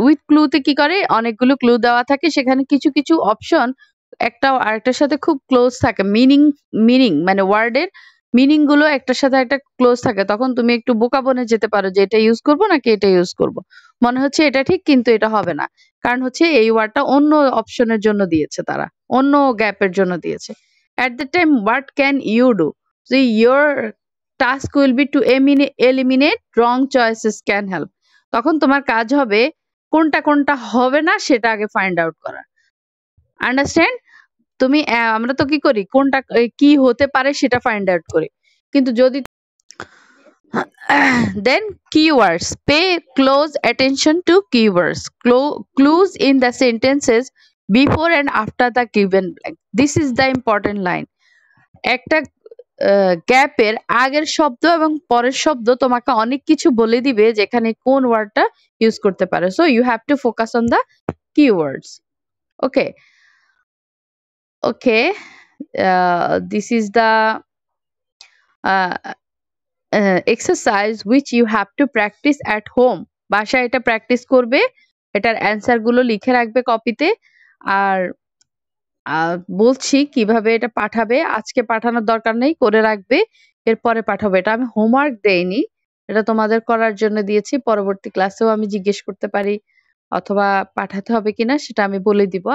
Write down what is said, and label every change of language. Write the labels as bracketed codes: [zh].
[bn] With ক্লুতে কি করে, অনেকগুলো ক্লু দেওয়া থাকে, সেখানে কিছু কিছু অপশন একটা আরেকটার সাথে খুব ক্লোজ থাকে। মিনিং মানে ওয়ার্ডের মিনিং গুলো একটার সাথে একটা ক্লোজ থাকে। তখন তুমি একটু বোকা বনে যেতে পারো যে এটা ইউজ করবো নাকি এটা ইউজ করব। মনে হচ্ছে এটা ঠিক, কিন্তু এটা হবে না। কারণ হচ্ছে এই ওয়ার্ডটা অন্য অপশনের জন্য দিয়েছে, তারা অন্য গ্যাপের জন্য দিয়েছে। [en] At the time, what can you do? So your task will be to eliminate wrong choices can help. [bn] তখন তোমার কাজ হবে কোনটা কোনটা হবে না সেটা আগে ফাইন্ড আউট করা। আন্ডারস্ট্যান্ড? তুমি আমরা তো কি করি, কোনটা কি হতে পারে সেটা ফাইন্ড আউট করি, কিন্তু যদি [en] then keywords, pay close attention to keywords. Clues in the sentences before and after the given blank. This is the important line. [bn] একটা গ্যাপের আগের শব্দ এবং পরের শব্দ তোমাকে অনেক কিছু বলে দিবে যেখানে কোন ওয়ার্ডটা ইউজ করতে পারে। So you have to focus on the [en] keywords. Okay. Okay. This is the uh, exercise which you have to practice at home. [bn] বাসায় এটা প্র্যাকটিস করবে, এটার অ্যান্সার গুলো লিখে রাখবে কপিতে। আর বলছি কিভাবে এটা পাঠাবে, আজকে পাঠানোর দরকার নেই, করে রাখবে, এরপরে পাঠাবো। এটা আমি হোমওয়ার্ক দেইনি, এটা তোমাদের করার জন্য দিয়েছি। পরবর্তী ক্লাসেও আমি জিজ্ঞেস করতে পারি অথবা পাঠাতে হবে কিনা সেটা আমি বলে দিব।